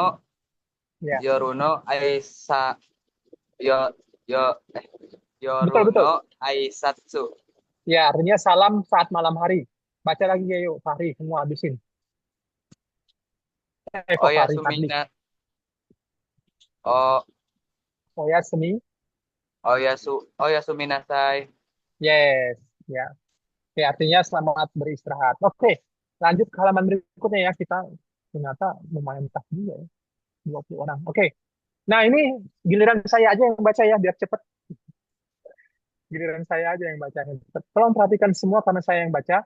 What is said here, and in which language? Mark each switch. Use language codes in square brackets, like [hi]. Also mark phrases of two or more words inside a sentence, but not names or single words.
[id] Ya. Aisa yo yo Betul. [ja] 夜の挨拶. [id] Ya, artinya salam saat malam hari. Baca lagi ya, yuk. Fahri, semua habisin. Fahri Fadli. Oh, [ja] Oyasumi. おやすみなさい. [id] Yes, ya. Oke, artinya selamat beristirahat. Oke, lanjut ke halaman berikutnya ya. Kita ternyata lumayan tak juga ya. 20 orang. Oke. Nah, ini giliran saya aja yang baca ya, biar cepet. Giliran saya aja yang baca. Tolong perhatikan semua karena saya yang baca.